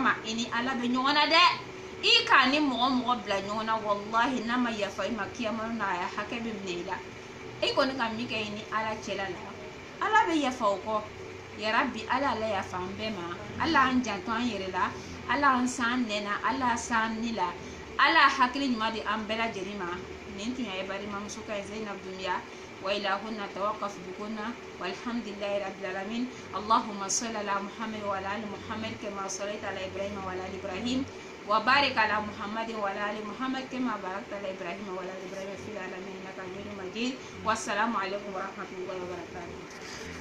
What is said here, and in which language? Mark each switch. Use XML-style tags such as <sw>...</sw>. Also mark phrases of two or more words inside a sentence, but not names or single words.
<bm>ma i ni ala bɛ ɲɔgɔn na dɛ i k'a ni mɔgɔ bila ɲɔgɔn na wallahi n'a ma yafa i ma kiyama na a hakɛ bɛ minɛ i la i kɔni ka min kɛ i ni ala cɛla la ala bɛ yafa o kɔ yarabi ala yafa an bɛɛ ma ala an janto an yɛrɛ la ala an san nɛ na ala san ni la ala hakili ɲuman di an bɛɛ lajɛlen ma nin tun ye balimamuso ka Zainab Dunbiya</bm> <ar>وإلهنا توقف بكنا والحمد لله رب العالمين اللهم صل على محمد وعلى آل محمد كما صليت على إبراهيم وعلى آل إبراهيم وبارك على محمد وعلى آل محمد كما باركت على إبراهيم وعلى آل إبراهيم في العالمين إنك حميد مجيد والسلام عليكم ورحمة الله وبركاته.</ar>